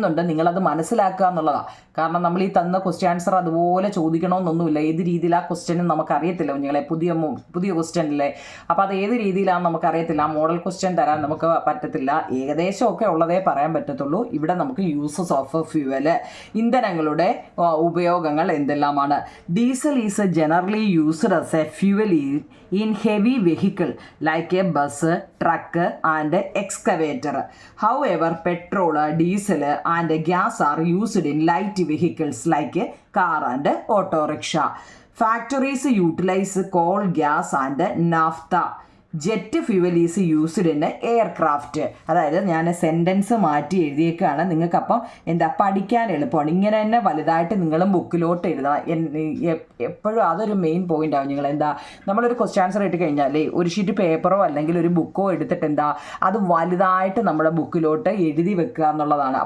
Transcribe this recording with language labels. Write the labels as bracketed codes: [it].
[ml] നിങ്ങളത് മനസ്സിലാക്കുക എന്നുള്ളതാണ്. കാരണം നമ്മൾ ഈ തന്ന ക്വസ്റ്റ്യൻ ആൻസർ അതുപോലെ ചോദിക്കണമെന്നൊന്നുമില്ല. ഏത് രീതിയിൽ ആ ക്വസ്റ്റ്യനും നമുക്കറിയത്തില്ല കുഞ്ഞുങ്ങളെ. പുതിയ ക്വസ്റ്റ്യൻ അല്ലേ, അപ്പോൾ അത് ഏത് രീതിയിലാണ് നമുക്കറിയത്തില്ല. ആ മോഡൽ ക്വസ്റ്റ്യൻ തരാൻ നമുക്ക് പറ്റത്തില്ല. ഏകദേശമൊക്കെ ഉള്ളതേ പറയാൻ പറ്റത്തുള്ളൂ. ഇവിടെ നമുക്ക് [en] uses of fuel, [ml] ഇന്ധനങ്ങളുടെ ഉപയോഗങ്ങൾ എന്തെല്ലാമാണ്. [en] Diesel is generally used as a fuel in heavy vehicle like a bus, truck and excavator. However, petrol, diesel and gas are used in light vehicles like a car and auto rickshaw. Factories utilize coal, gas and naphtha. Jet fuel is used in aircraft. [ml] അതായത് ഞാൻ sentence മാറ്റി എഴുതിയേക്കാണ്. നിങ്ങൾക്കപ്പം പഠിക്കാൻ എളുപ്പമാണ്. ഇങ്ങനെ തന്നെ വലുതായിട്ട് നിങ്ങളും ബുക്കിലോട്ട് എഴുതാം. എപ്പോഴും അതൊരു മെയിൻ പോയിൻ്റ് ആവും. നിങ്ങൾ നമ്മളൊരു ക്വസ്റ്റ്യൻ ആൻസർ ഇട്ട് കഴിഞ്ഞാൽ ഒരു ഷീറ്റ് പേപ്പറോ അല്ലെങ്കിൽ ഒരു ബുക്കോ എടുത്തിട്ട് അത് വലുതായിട്ട് നമ്മുടെ ബുക്കിലോട്ട് എഴുതി വെക്കുക എന്നുള്ളതാണ്.